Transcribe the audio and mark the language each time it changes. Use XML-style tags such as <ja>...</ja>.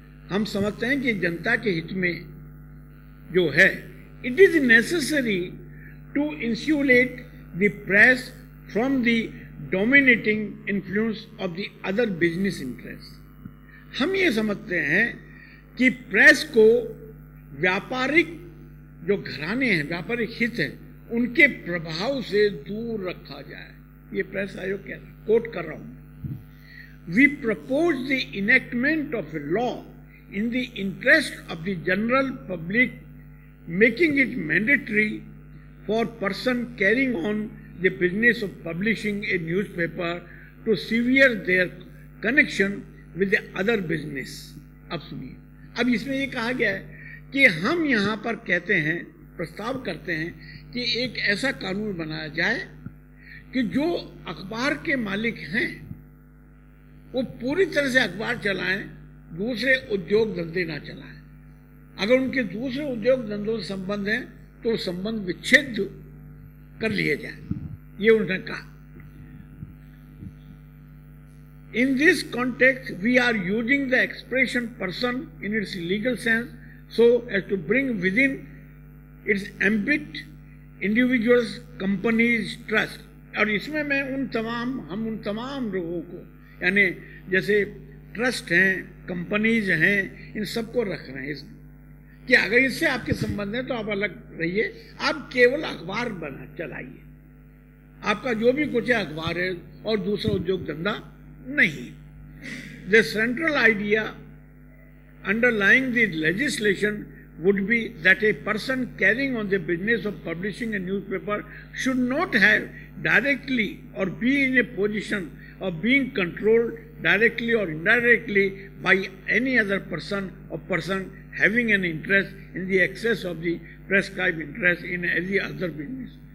<hi>हम समझते हैं कि जनता के हित में जो है,</hi> <en>It is necessary to insulate the press from the dominating influence of the other business interest.</en> <hi>हम ये समझते हैं कि प्रेस को व्यापारिक जो घराने हैं, व्यापारिक हित हैं, उनके प्रभाव से दूर रखा जाए। ये प्रेस आयोग कह रहा, कोट कर रहा हूं।</hi> <en>We propose the enactment of a law in the interest of the general public, making it mandatory for person carrying on the business of publishing a newspaper to sever their connection with the other business।</en> <hi>अब सुनिए, अब इसमें ये कहा गया है कि हम यहाँ पर कहते हैं, प्रस्ताव करते हैं कि एक ऐसा कानून बनाया जाए कि जो अखबार के मालिक हैं वो पूरी तरह से अखबार चलाएं, दूसरे उद्योग धंधे ना चलाएं। अगर उनके दूसरे उद्योग धंधों से संबंध है तो संबंध विच्छेद कर लिए जाए, ये उन्होंने कहा।</hi> <en>In this context, we are using the expression person in its legal sense so as to bring within its ambit individuals, companies, trust।</en> <hi>और इसमें मैं हम उन तमाम लोगों को, यानी जैसे ट्रस्ट हैं, कंपनीज हैं, इन सबको रख रहे हैं इसमें कि अगर इससे आपके संबंध है तो आप अलग रहिए, आप केवल अखबार बना चलाइए, आपका जो भी कुछ है अखबार है और दूसरा उद्योग धंधा नहीं।</hi> <en>The central idea underlying the legislation would be that a person carrying on the business of publishing a newspaper should not have directly or be in a position of being controlled directly or indirectly by any other person or person having an interest in the excess of the prescribed interest in any other business।</en>